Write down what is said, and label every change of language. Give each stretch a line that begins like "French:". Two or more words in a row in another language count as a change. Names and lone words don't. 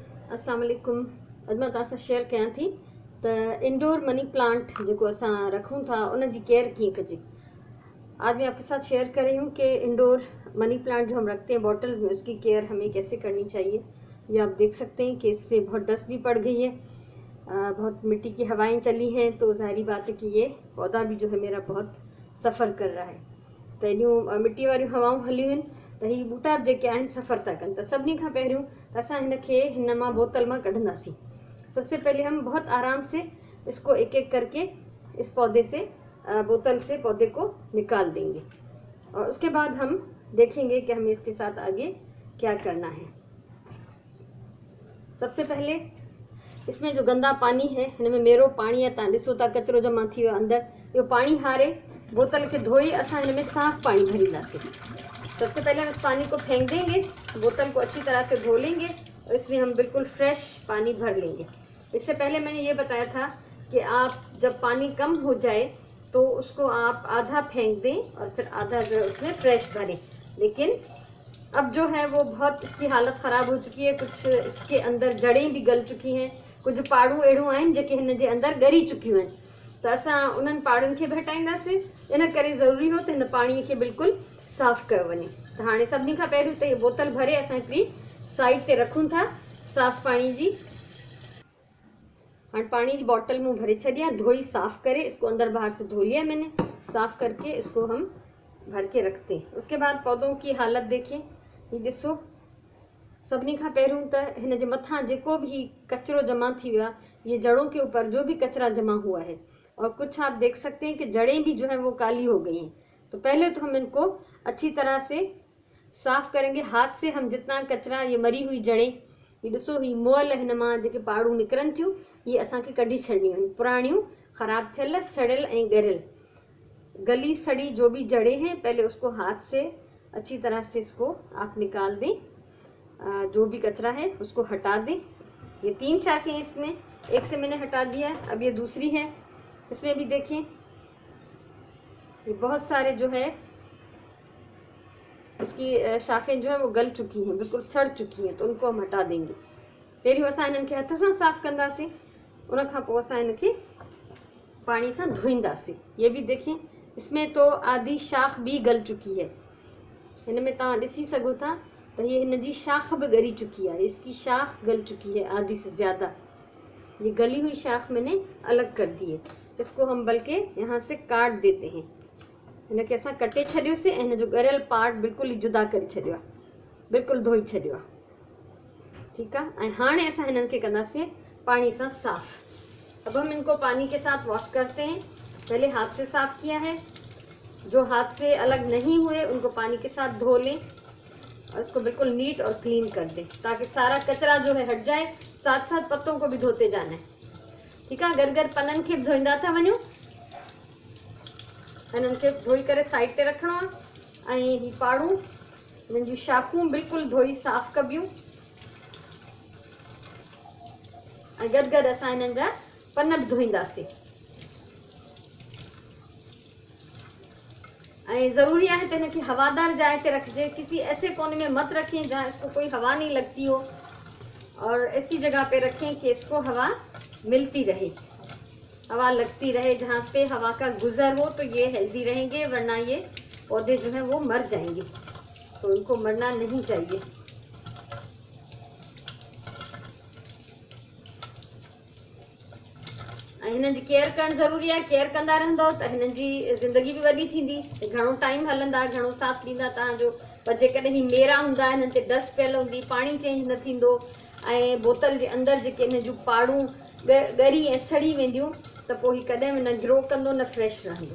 Arabic: السلام عليكم.
Sindhi: अॼु मां तव्हां सां शेयर कयां थी त
English: indoor money plant
Sindhi: जेको असां रखूं था उन जी केयर कीअं कजे।
Hindi: आज मैं आपके साथ शेयर कर रही हूँ कि
English: indoor money plant
Hindi: जो हम रखते हैं बॉटल्स में, उसकी केयर हमें कैसे करनी चाहिए। ये आप देख सकते हैं कि इस पर बहुत डस्ट भी पड़ गई है, बहुत मिट्टी की हवाएं चली हैं, तो ज़ाहिरी बात है कि ये पौधा भी जो है मेरा बहुत सफ़र कर रहा है।
Sindhi: तो एॾियूं मिट्टी वारियूं हवाऊं हलियूं आहिनि त हीअ बूटा जेके आहिनि सफ़र था कनि। त सभिनी खां पहिरियों असां हिन मां बोतल मां कढंदासीं।
Hindi: सबसे पहले हम बहुत आराम से इसको एक एक करके इस पौधे से बोतल से पौधे को निकाल देंगे और उसके बाद हम देखेंगे कि हमें इसके साथ आगे क्या करना है। सबसे पहले इसमें जो गंदा पानी है,
Sindhi: हिन में मेरो पानी है, तव्हां ॾिसो था कचरो जमा थी वियो अंदर। इहो पानी हारे बोतल के धोई असां हिन में साफ़ पानी भरींदासीं।
Hindi: सबसे पहले हम इस पानी को फेंक देंगे, बोतल को अच्छी तरह से धो लेंगे और इसमें हम बिल्कुल फ्रेश पानी भर लेंगे। इससे पहले मैंने ये बताया था कि आप जब पानी कम हो जाए तो उसको आप आधा फेंक दें और फिर आधा जो है उसमें फ्रेश भरें। लेकिन अब जो है वो बहुत इसकी हालत ख़राब हो चुकी है, कुछ इसके अंदर जड़ें भी गल चुकी हैं,
Sindhi: कुछ पाड़ू अहिड़ियूं आहिनि जेके हिन जे अंदर ॻरी चुकियूं आहिनि। त असां उन्हनि पाड़ुनि खे बि हटाईंदासीं। इन करे ज़रूरी हो त हिन पाणीअ खे बिल्कुलु साफ़ कयो वञे। त हाणे सभिनी खां पहिरियों त इहे बोतल भरे असां हिकिड़ी साइड ते रखूं था साफ़ पानी जी।
Hindi: हाँ, पानी की बोतल में
Sindhi: भरे छड़िया, धोई साफ़ करे,
Hindi: इसको अंदर बाहर से धो लिया मैंने, साफ़ करके इसको हम भर के रखते हैं। उसके बाद पौधों की हालत देखें,
Sindhi: ये ॾिसो सभिनी खां पहिरियों त हिन जे मथां जेको भी कचरो जमा थी वियो आहे,
Hindi: ये जड़ों के ऊपर जो भी कचरा जमा हुआ है, और कुछ आप देख सकते हैं कि जड़ें भी जो है वो काली हो गई हैं। तो पहले तो हम इनको अच्छी तरह से साफ़ करेंगे हाथ से। हम जितना कचरा, ये मरी हुई जड़ें,
Sindhi: ये ॾिसो ही मोल हिन मां जेके पाड़ू निकिरनि थियूं, ये असांखे कढी छॾणियूं आहिनि। पुराणियूं ख़राब थियल सड़ियल ऐं ॻरियल
Hindi: गली सड़ी जो भी जड़ें हैं, पहले उसको हाथ से अच्छी तरह से इसको आप निकाल दें। जो भी कचरा है उसको हटा दें। ये 3 शाखें इसमें, एक से मैंने हटा दिया है, अब ये दूसरी है। इसमें भी देखें ये बहुत सारे जो है इसकी शाखें जो है वो गल चुकी हैं, बिल्कुल सड़ चुकी हैं, तो उनको हम हटा देंगे।
Sindhi: पहिरियों असां हिननि खे हथ सां साफ़ कंदासीं, उन खां पोइ असां हिनखे पानी सां धोईंदासीं।
Hindi: ये भी देखें इसमें तो आधी शाख भी गल चुकी है।
Sindhi: हिन में तव्हां ॾिसी सघो था तो ये हिन जी शाख भी ॻरी चुकी है,
Hindi: इसकी शाख गल चुकी है आधी से ज़्यादा। ये गली हुई शाख मैंने अलग कर दी है। इसको हम बल्कि यहाँ से काट देते हैं।
Sindhi: हिनखे असां कटे छॾियोसीं ऐं हिन जो ॻरियल पार्ट बिल्कुलु ई जुदा करे छॾियो आहे, बिल्कुलु धोई छॾियो आहे।
Hindi: ठीक है,
Sindhi: ऐं हाणे असां हिननि खे कंदासीं
Hindi: पानी से साफ़। अब हम इनको पानी के साथ वॉश करते हैं। पहले हाथ से साफ़ किया है, जो हाथ से अलग नहीं हुए उनको पानी के साथ धो लें और इसको बिल्कुल नीट और क्लीन कर दें, ताकि सारा कचरा जो है हट जाए। साथ साथ पत्तों को भी धोते जाना है।
Sindhi: ठीक है, गर पननि खे धोईंदा था वञो। हिननि खे धोई करे साइड ते रखणो आहे ऐं ही पाड़ू, हिननि जूं शाखूं बिल्कुलु धोई साफ़ कबियूं ऐं गॾु असां हिननि जा पन बि धोईंदासीं।
Hindi: ऐं ज़रूरी है तो इनके हवादार जगह पे रखिए, किसी ऐसे कोने में मत रखें जहाँ इसको कोई हवा नहीं लगती हो, और ऐसी जगह पे रखें कि इसको हवा मिलती रहे, हवा लगती रहे। जहाँ पे हवा का गुजर हो तो ये हेल्दी रहेंगे, वरना ये पौधे जो हैं वो मर जाएंगे, तो इनको मरना नहीं चाहिए।
Sindhi: हिननि जी केयर करणु ज़रूरी आहे। केयर कंदा रहंदव त हिननि जी ज़िंदगी भी वॾी थींदी, घणो टाइम हलंदा, घणो साथ ॾींदा तव्हांजो। पर जेकॾहिं ही मेरा हूंदा, हिननि ते डस्ट पियल हूंदी, पानी चेंज न थींदो ऐं बोतल जे अंदर जेके हिन जूं पाड़ू ॻरी ऐं सड़ी वेंदियूं, त पोइ ही कॾहिं बि न ग्रो कंदो, न फ्रेश रहंदो।